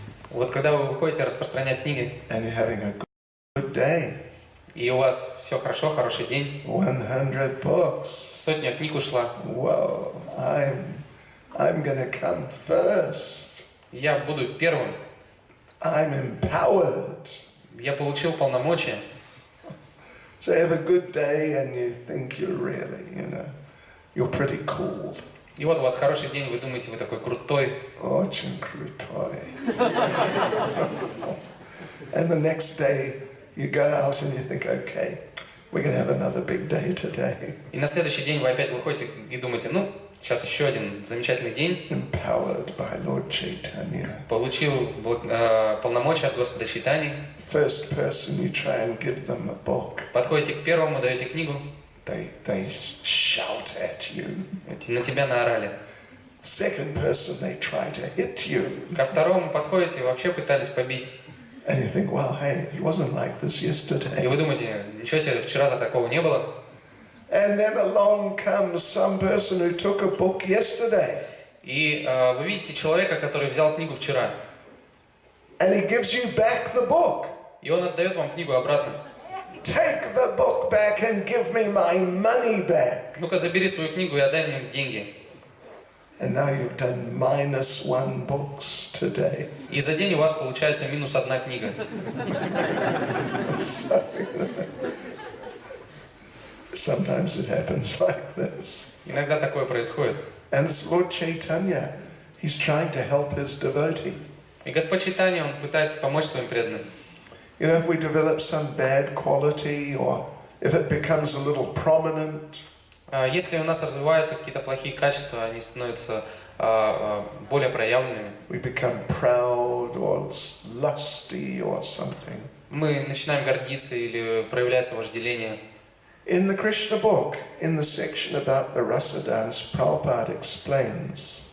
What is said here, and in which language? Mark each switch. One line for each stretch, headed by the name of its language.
Russian: Вот когда вы выходите распространять книги,
English: And you're having a good day.
Russian: и у вас все хорошо, хороший день,
English: 100 books.
Russian: 100 книг ушла,
English: Whoa, I'm gonna come first.
Russian: я буду первым,
English: I'm empowered.
Russian: я получил полномочия.
English: So you have a good day and you think you're really, you're pretty cool.
Russian: И вот у вас хороший день, вы думаете, вы такой крутой. Очень крутой.
English: And the next day you go out and you think, okay, we're going to have another big day today.
Russian: И на следующий день вы опять выходите и думаете, ну, сейчас еще один замечательный день.
English: Empowered by Lord Chaitanya.
Russian: Получил полномочия от Господа Чайтаньи.
English: First person you try and give them a book.
Russian: Подходите к первому, даете книгу.
English: They shout at you.
Russian: На тебя наорали.
English: Second person they try to hit you.
Russian: Ко второму подходите, вообще пытались побить.
English: And you think, well, hey, it wasn't like this
Russian: И
English: yesterday.
Russian: вы думаете, ничего себе, вчера-то такого не было.
English: And then along comes some person who took a book yesterday.
Russian: И вы видите человека, который взял книгу вчера.
English: And he gives you back the book.
Russian: И он отдает вам книгу обратно.
English: Take the book back and give me my money back.
Russian: Ну-ка, забери свою книгу и отдай мне деньги.
English: And now you've done -1 books today.
Russian: И за день у вас получается минус 1 книга.
English: So, sometimes it happens like this.
Russian: Иногда такое происходит.
English: And it's Lord Chaitanya. He's trying to help his devotee.
Russian: И Господь Чайтанья, Он пытается помочь своим преданным.
English: If we develop some bad quality or if it becomes a little prominent,
Russian: Если у нас развиваются какие-то плохие качества, они становятся более проявленными.
English: we become proud or lusty or something.
Russian: Мы начинаем гордиться или проявляется вожделение.
English: In the Krishna book, in the section about the rasa dance, Prabhupada explains,